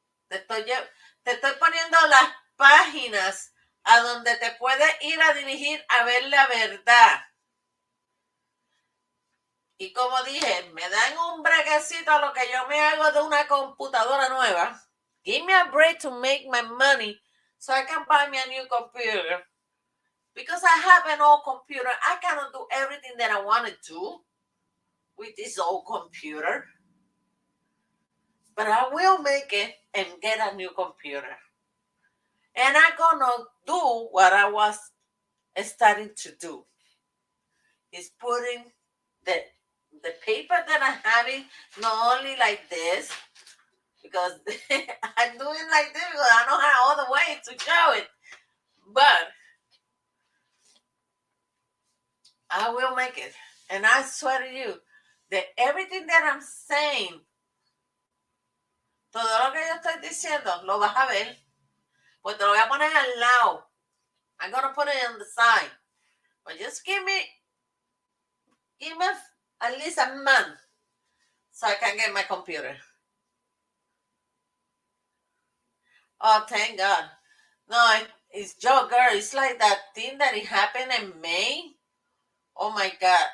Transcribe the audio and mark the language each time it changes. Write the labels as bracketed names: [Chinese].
[Spanish] Te estoy poniendo las páginas a donde te puedes ir a dirigir a ver la verdad. Y como dije, me dan un breguecito a lo que yo me hago de una computadora nueva. [English] Give me a break to make my money so I can buy me a new computer. Because I have an old computer, I cannot do everything that I want to do with this old computer. But I will make it and get a new computer. And I'm going to do what I was starting to do. Is putting the paper that I'm having, not only like this, because I'm doing like this because I don't have other way to show it. But I will make it. And I swear to you that everything that I'm saying, [Spanish] todo lo que yo estoy diciendo, lo vas a ver. Pues te lo voy a poner al lado. [English] I'm going to put it on the side. But just give me at least a month so I can get my computer. Oh, thank God. No, it's Joe, girl. It's like that thing that it happened in May Oh my God.